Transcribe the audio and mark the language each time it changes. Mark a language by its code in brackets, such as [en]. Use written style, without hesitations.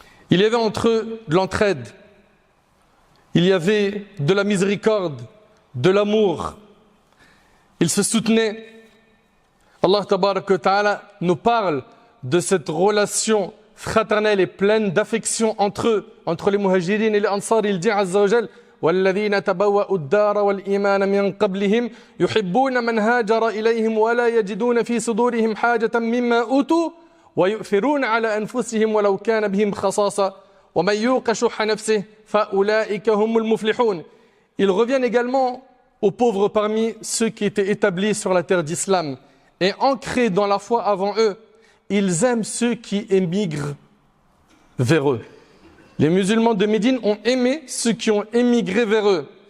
[fr] Il y avait entre eux de l'entraide, il y avait de la miséricorde, de l'amour. Ils se soutenaient. [ar] Allah tabaraka wa ta'ala [fr] nous parle de cette relation fraternelle et pleine d'affection entre eux, entre les muhajirines et les ansar. Il dit azza wa jal: [ar] والذين تبوأوا الدار والإيمان من قبلهم يحبون من هاجر إليهم ولا يجدون في صدورهم حاجة مما أوتوا ويؤثرون على أنفسهم ولو كان بهم خصاصة ومن يوق شح نفسه فأولئك هم المفلحون. [fr] Ils reviennent également aux pauvres parmi ceux qui étaient établis sur la terre d'islam et ancrés dans la foi avant eux. Ils aiment ceux qui émigrent vers eux. Les musulmans de Médine ont aimé ceux qui ont émigré vers eux.